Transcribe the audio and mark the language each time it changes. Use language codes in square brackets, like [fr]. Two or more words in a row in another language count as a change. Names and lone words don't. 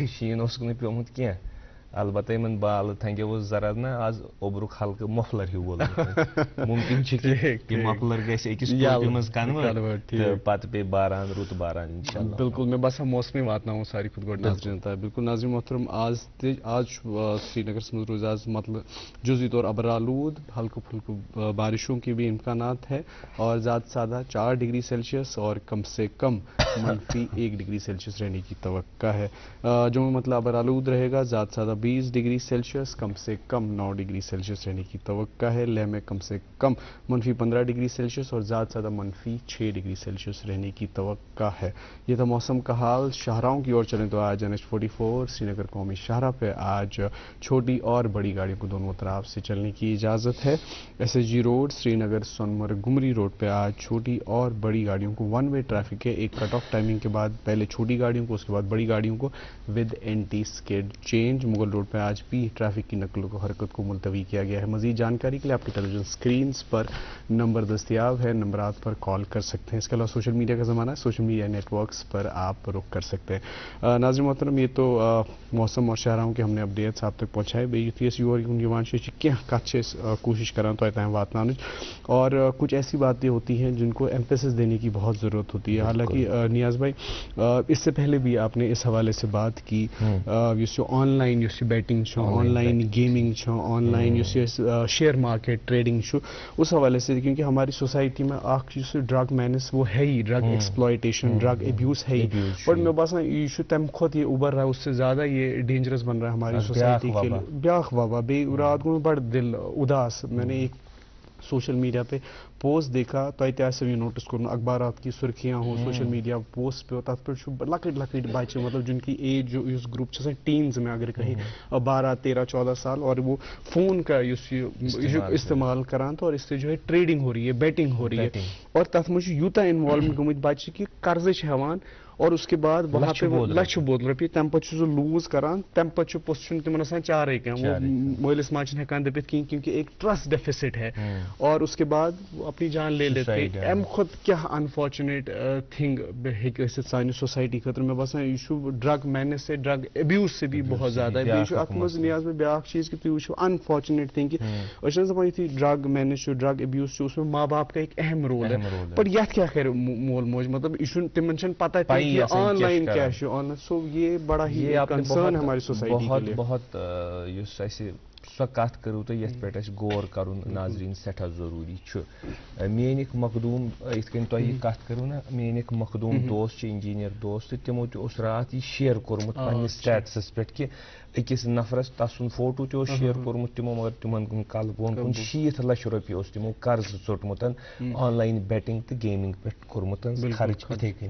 [ks] شیٖن اوسُکھ نہٕ پیوٚمُت کینٛہہ البتہ یِمن بالہٕ تھنٛگیو اوس ذرا نہ آز اوٚبرُک ہلکہٕ مۄفلر ہیوٗ وولمُت مُمکِن چھُ کہِ یہِ مۄفلر گژھِ أکِس ٹوپہِ منٛز کنوٲٹ تہٕ پتہٕ پیٚیہِ باران رُت باران [ar] انشاء اللہ [ks] بالکل مےٚ باسان موسمٕے واتناوُن ساروی کھۄتہٕ گۄڈٕ نظرِن تام بالکل ناظریٖن محترم آز چھُ سرینگرس منٛز روزِ [ur] آز مطلب جزوی طور ابرآلود ہلکہٕ پھلکہٕ بارشوں کے بھی امکانات ہے اور زیادہ سے زیادہ 4 ڈگری سیلسیس اور کم سے کم -1 ڈگری سیلسیس رہنے کی توقع ہے جو مطلب ابرآلود رہے گا زیادہ سے زیادہ 20 ڈگری سیلسیس کم سے کم 9 ڈگری سیلسیس رہنے کی توقع ہے لیہ میں کم سے کم -15 ڈگری سیلسیس اور زیادہ سے زیادہ -6 ڈگری سیلسیس رہنے کی توقع ہے. یہ تھا موسم کا حال. شاہراہوں کی اور چلیں تو آج NH44 سری نگر قومی شاہراہ پہ آج چھوٹی اور بڑی گاڑیوں کو دونوں طرف سے چلنے کی اجازت ہے. SSG روڈ سری نگر سونمرگ گمری روڈ پہ آج چھوٹی اور بڑی گاڑیوں کو [en] 1 way traffic [ur] ہے. ایک [en] cut off timing [ur] کے بعد پہلے چھوٹی گاڑیوں کو اس کے بعد بڑی گاڑیوں کو [en] with anti skid chains. [ur] مغل روڈ پہ آج بھی ٹریفک کی نقل و حرکت کو ملتوی کیا گیا ہے. مزید جانکاری کے لیے آپ کی [en] television screens [ur] پر نمبر دستیاب ہے, نمبرات پر کال کر سکتے ہیں. اس کے علاوہ [en] social media [ur] کا زمانہ ہے, [en] social media networks [ur] پر آپ رخ کر سکتے ہیں. ناظرین محترم یہ تو موسم اور شہراہوں کے ہم نے اپڈیٹس آپ تک پہنچائے. [ks] بیس یور کچھ کوشش کران تو تام واتن اور کچھ ایسی باتیں ہوتی ہیں جن کو ایمفیسس دینے کی بہت ضرورت ہوتی ہے. [ur] حالانکہ نیاز بھائی اس سے پہلے بھی آپ نے اس حوالے سے بات کی [en] online betting online gaming online share market trading [ur] اس حوالے سے, کیونکہ ہماری سوسائٹی میں [en] drug menace [ur] وہ ہے ہی, [en] drug exploitation drug abuse [ur] ہے ہی, بٹ میں باسان یہ تمہ کھت یہ ابھر رہا ہے, اس سے زیادہ یہ ڈینجرس بن رہا ہے ہماری سوسائٹی کے لیے. [ks] بیاکھ وبا بیٚیہِ رات گوٚو مےٚ بڑٕ دل اداس. [ur] میں نے ایک سوشل میڈیا پہ پوسٹ دیکھا, [ks] تۄہہِ تہِ آسیو یہ نوٹس کوٚرمُت, [ur] اخبارات کی سرخیاں ہوں [en] social media post [ur] پہ, [ks] تتھ پٮ۪ٹھ چھُ لۄکٕٹۍ لۄکٕٹۍ بچہِ, [ur] مطلب جن کی [en] age group [ur] چھِ آسان ٹینز میں اگر کہیں 12 13 14 سال, اور وہ فون کا استعمال کران تو, اور اس سے جو ہے ٹریڈنگ ہو رہی ہے, [ks] بیٹنگ ہو رہی ہے, اور تتھ منٛز چھُ یوٗتاہ انوالومنٹ گٔمٕتۍ بچہِ کہ قرضہٕ چھِ ہٮ۪وان [ur] اور اس کے بعد وہاں پہ وہ [ks] لچھ بود رۄپیہِ تمہِ پتہٕ چھُ سُہ لوٗز کران, تمہِ پتہٕ چھُ پوٚتُس چھُنہٕ تِمن آسان چارے کینٛہہ, وہ مٲلِس ماجہِ چھِنہٕ ہٮ۪کان دٔپِتھ کِہیٖنۍ کیونکہ ایک [en] trust deficit [ks] ہے, [ur] اور اس کے بعد وہ اپنی جان لے لیتے ہیں. [ks] امہِ کھۄتہٕ کیٛاہ [en] unfortunate thing [ks] ہیٚکہِ ٲسِتھ سانہِ سوسائٹی خٲطرٕ. مےٚ باسان یہِ چھُ [en] drug menace [ur] سے ڈرگ ابیوز سے بھی بہت زیادہ. [ks] بیٚیہِ چھُ اتھ منٛز نیاز میں بیاکھ چیٖز کہ تُہۍ وٕچھِو [en] unfortunate thing [ks] کہ أسۍ چھِنہٕ دپان یُتھُے [en] drug menace [ks] چھُ [en] drug abuse [ks] چھُ [ur] اس میں ماں باپ کا ایک اہم رول ہے, [ks] بٹ یتھ کیٛاہ کرِ مول موج, مطلب یہ چھُنہٕ تِمن چھنہٕ پتہ [ur] کہ آن لائن کیا ہے آن لائن. سو یہ [en] no [ur] ہے ہماری سوسائٹی کے لیے. [ks] بہت یُس اَسہِ سۄ کتھ کٔرٕو تُہۍ یتھ پٮ۪ٹھ اَسہِ غور کرُن ناظریٖن سٮ۪ٹھاہ ضروٗری چھُ. میٲنۍ اکھ مخدوٗم یِتھ کٔنۍ تۄہہِ یہِ کتھ کٔرٕو نا, میٲنۍ اکھ مخدوٗم دوس چھِ انجیٖنیر دوس, تہٕ تِمو تہِ اوس راتھ یہِ شیر کوٚرمُت پننِس سٹیٹسس پٮ۪ٹھ کہ أکِس نفرس تس سُنٛد فوٹو تہِ اوس شیر کوٚرمُت تِمو, مگر تِمن کلہٕ بۄن کُن 60 لچھ رۄپیہِ اوس تِمو قرض ژوٚٹمُت [en] online betting [ks] تہٕ گیمنگ پٮ۪ٹھ کوٚرمُت خرچ یِتھے کٔنۍ.